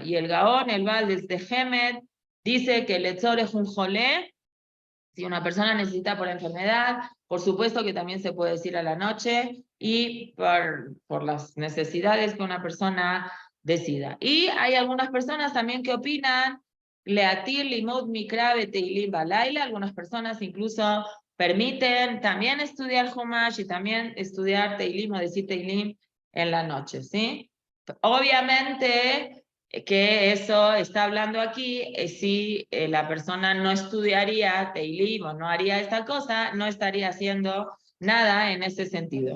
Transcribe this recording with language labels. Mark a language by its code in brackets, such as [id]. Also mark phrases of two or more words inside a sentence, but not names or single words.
[es] Y el Gaón, el Baal de Hemed, dice que el Etzor es un jolé, si una persona necesita por enfermedad, por supuesto que también se puede decir a la noche, y por las necesidades que una persona decida. Y hay algunas personas también que opinan, [he] להתיר לימוד מקרא בתהלים בלילה, [es] algunas personas incluso permiten también estudiar Humash y también estudiar Teilim o decir Teilim en la noche, ¿sí? Obviamente que eso está hablando aquí, si la persona no estudiaría Teilim o no haría esta cosa, no estaría haciendo nada en ese sentido.